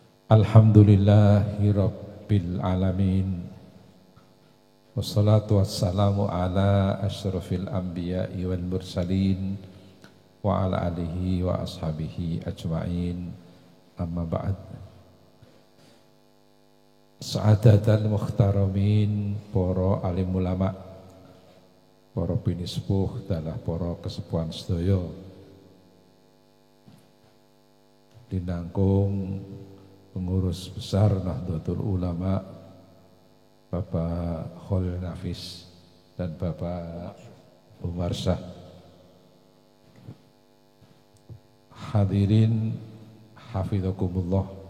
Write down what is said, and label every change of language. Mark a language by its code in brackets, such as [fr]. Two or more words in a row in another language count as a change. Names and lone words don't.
[ar] الحمد لله رب العالمين. والصلاة والسلام على أشرف الأنبياء والمرسلين وعلى آله وأصحابه أجمعين. أما بعد. سعادة المحترمين, [jv] para alim ulama, para pinispuh dalah para kesepuhan sedaya. [id] Dinangkung pengurus besar Nahdlatul Ulama Bapak Khalil Nafis dan Bapak Umar Syah. [ar] حاضرين حفظكم الله.